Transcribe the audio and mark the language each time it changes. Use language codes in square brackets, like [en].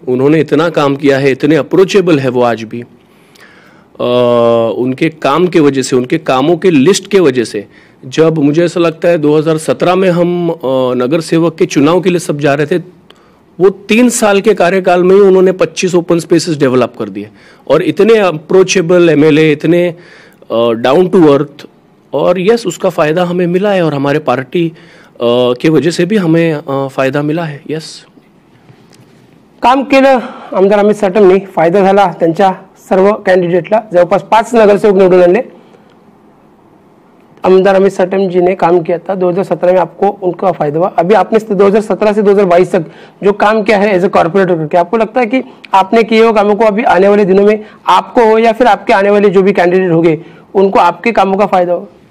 [hi] उन्होंने इतना काम किया है, इतने अप्रोचेबल है वो आज भी। उनके काम के वजह से, उनके कामों के लिस्ट के वजह से, जब मुझे ऐसा लगता है 2017 में हम नगर सेवक के चुनाव के लिए सब जा रहे थे, वो 3 साल के कार्यकाल में ही उन्होंने 25 ओपन स्पेसेस डेवलप कर दिए और इतने अप्रोचेबल MLA, इतने डाउन टू अर्थ, और यस, उसका फायदा हमें मिला है और हमारे पार्टी के वजह से भी हमें फायदा मिला है। [en] yes, [mr] काम केलं आमदार अमित साटमने, फायदा झाला त्यांच्या सर्व कॅन्डिडेटला। जवळपास 5 नगरसेवक निवडून आले। [hi] आमदार अमित साटम जी ने काम किया था 2017 में, आपको उनका फायदा हुआ। अभी आपने 2017 से 2022 तक जो काम किया है [en] as a corporator [hi] करके, आपको लगता है कि आपने किए हुए कामों को अभी आने वाले दिनों में आपको हो या फिर आपके आने वाले जो भी कैंडिडेट होंगे उनको आपके कामों का फायदा हो?